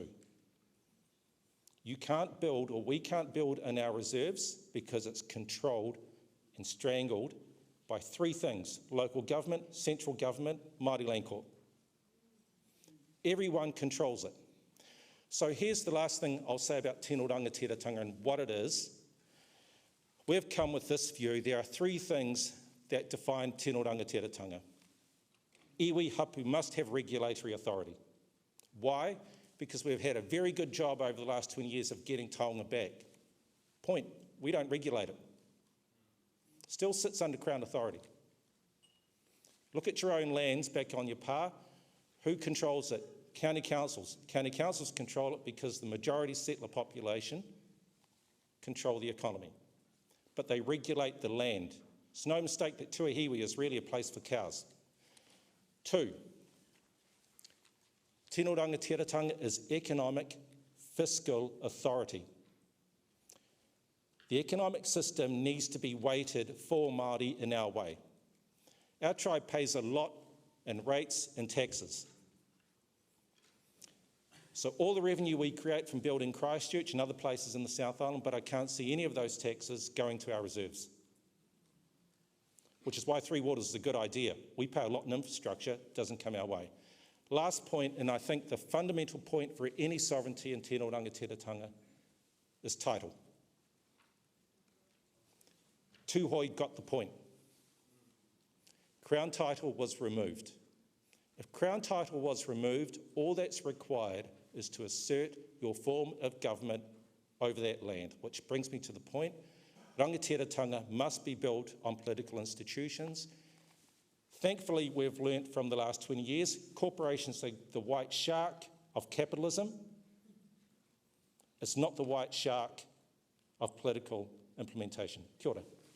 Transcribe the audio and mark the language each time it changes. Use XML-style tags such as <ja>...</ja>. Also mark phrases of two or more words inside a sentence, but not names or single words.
<en>You can't build, or we can't build in our reserves because it's controlled and strangled by three things: local government, central government, Māori Land Court. Everyone controls it. So here's the last thing I'll say about</en> <mi>tino rangatiratanga</mi> <en>and what it is. We've come with this view. There are three things that define</en> <mi>tino rangatiratanga. Iwi hapu</mi> <en>must have regulatory authority. Why? Because we've had a very good job over the last 20 years of getting taonga back. Point, we don't regulate it. Still sits under Crown authority. Look at your own lands back on your pā. Who controls it? County councils. County councils control it because the majority settler population control the economy. But they regulate the land. It's no mistake that Tuahiwi is really a place for cows. 2,</en> <mi>tino rangatiratanga</mi> <en>is economic fiscal authority. The economic system needs to be weighted for Māori in our way. Our tribe pays a lot in rates and taxes. So all the revenue we create from building Christchurch and other places in the South Island, but I can't see any of those taxes going to our reserves. Which is why Three Waters is a good idea. We pay a lot in infrastructure, it doesn't come our way. Last point, and I think the fundamental point for any sovereignty in</en> <mi>tino rangatiratanga</mi> <en>is title. TAWHAI got the point. Crown title was removed. If Crown title was removed, all that's required is to assert your form of government over that land, which brings me to the point. Rangatiratanga must be built on political institutions. Thankfully, we've learnt from the last 20 years, corporations are the white shark of capitalism. It's not the white shark of political implementation.</en> <mi>Kia ora.</mi>